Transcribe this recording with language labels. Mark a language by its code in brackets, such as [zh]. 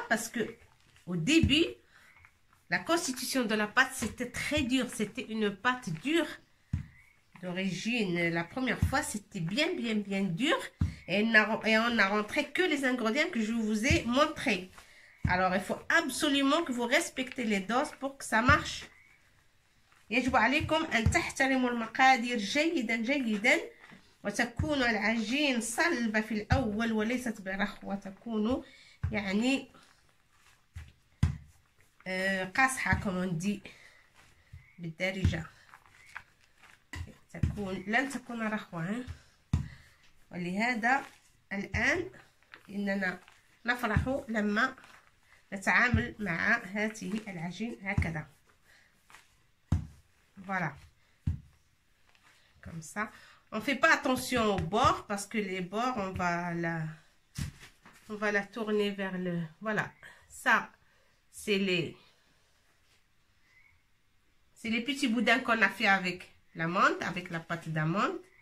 [fr] Parce que au début, la constitution de la pâte, c'était très dur. C'était une pâte dure d'origine. La première fois, c'était bien dur. Et on n'a rentré que les ingrédients que je vous ai montrés. Alors, il faut absolument que vous respectez les doses pour que ça marche. [ar] يجب عليكم أن تحترموا المقادير جيدا وتكون العجين صلبة في الأول وليست برخوة، تكون يعني قاصحة كما ندي بالدارجة، لن تكون رخوة. ولهذا الآن إننا نفرح لما نتعامل مع هذه العجين هكذا. [fr] Voilà, comme ça. On fait pas attention aux bords parce que les bords, on va la tourner vers le... Voilà, ça, c'est les petits boudins qu'on a fait avec l'amande, avec la pâte d'amande.